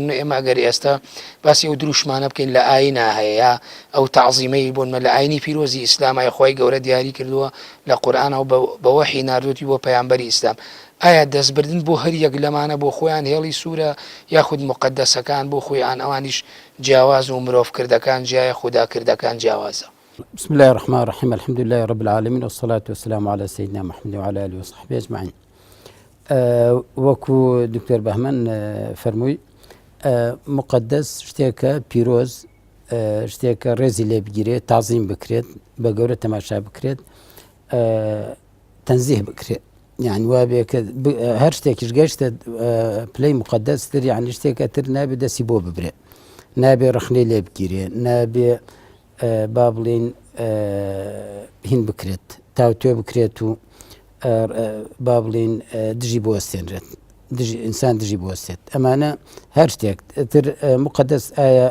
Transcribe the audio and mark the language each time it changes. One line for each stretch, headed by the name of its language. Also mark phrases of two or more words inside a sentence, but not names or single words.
Central Kurdish: ئێمە ئەگەر ئێستا باسی ئەو دروشمانە بکەین لە ئاینا هەیە ئەو تەعزیمەی بوونمە لە ئاینی پیرۆزی ئیسلامای خۆی گەورە دیاری کردووە لە قورئانەوە بە وەحی ناردووتی بۆ پەیامبەری ئیسلام، ئایا دەستبردن بۆ هەر یەک لەمانە بۆ خۆیان هێڵی سوورە یاخود مقدسەکان بۆ خۆیان ئەوانیش جیاواز و مرۆڤکردەکان جیایە خوداکردەکان جیاوازە؟
Arabic: بسم الله الرحمن الرحيم الحمد لله رب العالمين والصلاة والسلام على سيدنا محمد وعلى آله وصحبه أجمعين.
Central Kurdish: وەکو دکتۆر بەهمەن فەرمووی مقدس شتێکە پیرۆز شتێکە ڕێزی لێ بگیرێت تازیم بکرێت بە گەورە تەماشا بکرێت تەنزیه بکرێت یعنی وا بێ کە هەر شتێکیش گەشتە پلەی مقدەستر یعنی شتێکە تر نابێ دەستی بۆ ببرێ نابێ ڕخنەی لێ بگیرێ نابێ با بڵێن هین بکرێت تاوتێ بکرێت و با بڵێن دژی بۆ وەستێنرێت ئینسان دژی بۆ وەستێت ئەمانە هەر شتێک تر مقدس ئایا